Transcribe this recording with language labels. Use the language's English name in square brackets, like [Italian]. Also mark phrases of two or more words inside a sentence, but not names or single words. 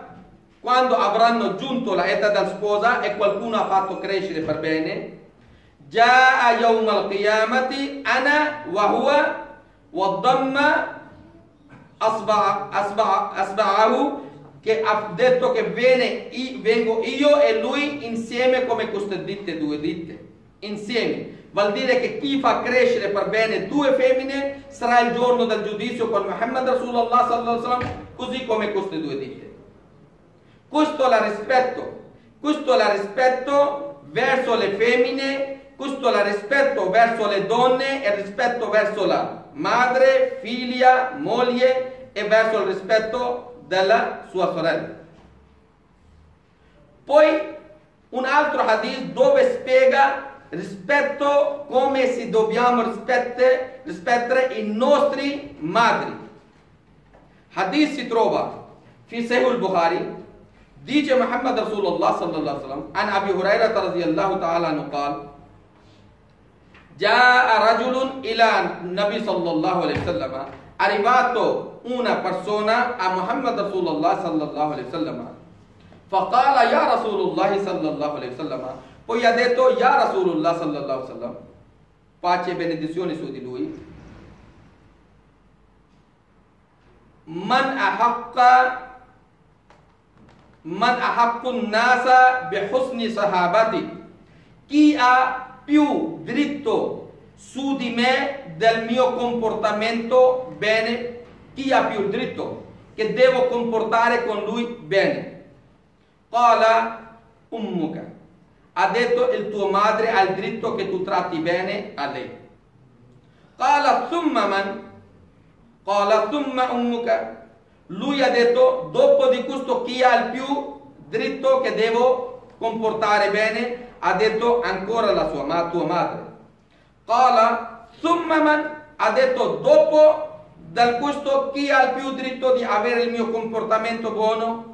[Italian] Quando avranno giunto la età del sposa e qualcuno ha fatto crescere per bene, [Arabic] جاء يوم القيامة أنا وهو وضم أصابعه, [Italian] che ha detto che vengo io e lui insieme come queste due ditte insieme. Vuol dire che chi fa crescere per bene due femmine sarà il giorno del giudizio con Muhammad Rasulullah [Arabic] صلى الله عليه وسلم, [Italian] così come queste due ditte. Questo è il rispetto verso le femmine, questo è il rispetto verso le donne, e il rispetto verso la madre, figlia, moglie, e verso il rispetto della sua sorella. Poi un altro hadith dove spiega rispetto, come si dobbiamo rispettare i nostri madri. Hadith si trova [Arabic] في صحيح البخاري, [Italian] dice Muhammad Rasulullah [Arabic] صلى الله عليه وسلم عن أبي هريرة رضي الله تعالى عنه قال جاء رجل إلى النبي صلى الله عليه وسلم, [Italian] arrivato una persona a Muhammad Rasulullah [Arabic] صلى الله عليه وسلم فقال يا رسول الله صلى الله عليه وسلم, [Italian] poi ha detto [Arabic] يا رسول الله صلى الله عليه وسلم, [Italian] pace e benedizioni su di lui, [Arabic] من أحق الناس بحسن صحابتي, [Italian] chi ha più diritto su di me del mio comportamento bene, chi ha più diritto che devo comportare con lui bene. [Arabic] قال أمك, [Italian] ha detto il tuo madre ha il diritto che tu tratti bene a lei. [Arabic] قال ثم من قال ثم أمك, [Italian] lui ha detto dopo di questo chi ha il più diritto che devo comportare bene, ha detto ancora tua madre. [Arabic] قال ثم من, [Italian] ha detto dopo da questo chi ha il più diritto di avere il mio comportamento buono?